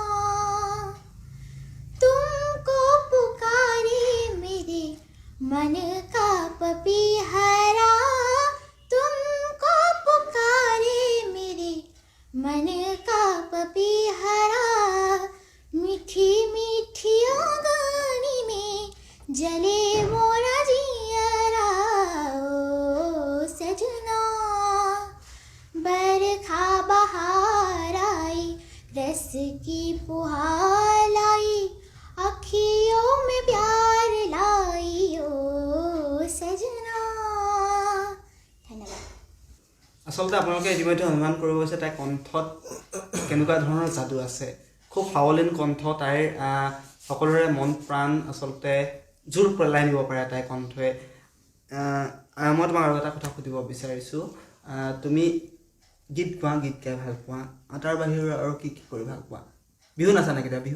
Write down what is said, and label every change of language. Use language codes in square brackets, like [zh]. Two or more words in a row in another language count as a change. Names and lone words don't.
[hi] तुमको पुकारे मेरे मन का पपीहरा तुमको पुकारे मेरे मन का पपीहरा मीठी मीठी आंगनी में जले मोरा जियरा ओ सजना बरखा बहार आई रस की फुहार लाई अखियों में प्यार लाई ओ सजना धन्यवाद [as] আচলতে আপোনালোকে ইতিমধ্যে অনুমান কৰিব গৈছে তাইৰ কণ্ঠত কেনেকুৱা ধৰণৰ যাদু আছে খুব সাৱলীন কণ্ঠ তাইৰ সকলোৰে মন প্ৰাণ আচলতে জোৰ পেলাই নিব পাৰে তাইৰ কণ্ঠই মই তোমাক আৰু এটা কথা সুধিব বিচাৰিছোঁ তুমি গীত গোৱা গীত গাই ভাল পোৱা তাৰ বাহিৰে আৰু কি কি কৰি ভাল পোৱা বিহু নাচা নেকি বিহু